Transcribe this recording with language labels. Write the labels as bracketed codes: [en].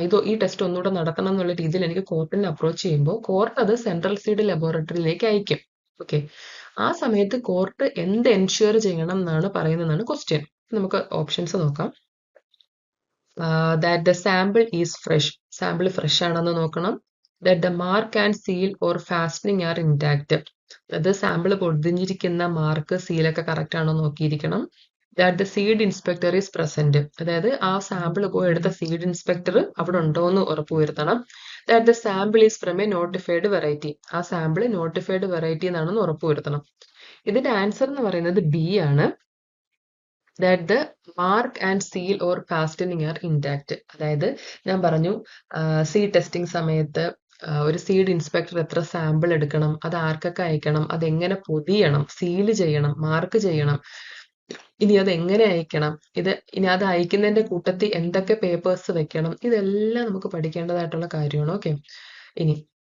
[ml] ഈ ടെസ്റ്റ് ഒന്നുകൂടെ നടത്തണം എന്നുള്ള രീതിയിൽ എനിക്ക് കോർട്ടിനെ അപ്രോച്ച് ചെയ്യുമ്പോൾ കോർട്ട് അത് സെൻട്രൽ സീഡ് ലബോറട്ടറിയിലേക്ക് അയക്കും. ഓക്കെ, ആ സമയത്ത് കോർട്ട് എന്ത് എൻഷ്യൂർ ചെയ്യണം എന്നാണ് പറയുന്നതാണ് ക്വസ്റ്റ്യൻ. നമുക്ക് ഓപ്ഷൻസ് നോക്കാം. [en] that the sample is fresh, [ml] sample fresh ആണെന്ന് നോക്കണം. [en] that the mark and seal or fastening are intact. [ml] അത് സാമ്പിൾ പൊതിഞ്ഞിരിക്കുന്ന മാർക്ക്, സീലൊക്കെ കറക്റ്റ് ആണോ നോക്കിയിരിക്കണം. [en] that the seed inspector is present, [ml] അതായത് ആ സാമ്പിൾ പോയി എടുത്ത സീഡ് ഇൻസ്പെക്ടർ അവിടെ ഉണ്ടോ എന്ന് ഉറപ്പുവരുത്തണം. [en] that the sample is from a notified variety, [ml] ആ സാമ്പിൾ നോട്ടിഫൈഡ് വെറൈറ്റി എന്നാണെന്ന് ഉറപ്പുവരുത്തണം. ഇതിന്റെ ആൻസർ എന്ന് പറയുന്നത് ബി ആണ്. [en] that the mark and seal or fastening are intact. [ml] അതായത് ഞാൻ പറഞ്ഞു സീഡ് ടെസ്റ്റിംഗ് സമയത്ത് ഒരു സീഡ് ഇൻസ്പെക്ടർ എത്ര സാമ്പിൾ എടുക്കണം, അത് ആർക്കൊക്കെ അയക്കണം, അതെങ്ങനെ പൊതിയണം, സീല് ചെയ്യണം, മാർക്ക് ചെയ്യണം, ഇനി അത് എങ്ങനെ അയക്കണം, ഇനി അത് അയക്കുന്നതിന്റെ കൂട്ടത്തിൽ എന്തൊക്കെ പേപ്പേഴ്സ് വെക്കണം, ഇതെല്ലാം നമുക്ക് പഠിക്കേണ്ടതായിട്ടുള്ള കാര്യമാണ്. ഓക്കെ, ഇനി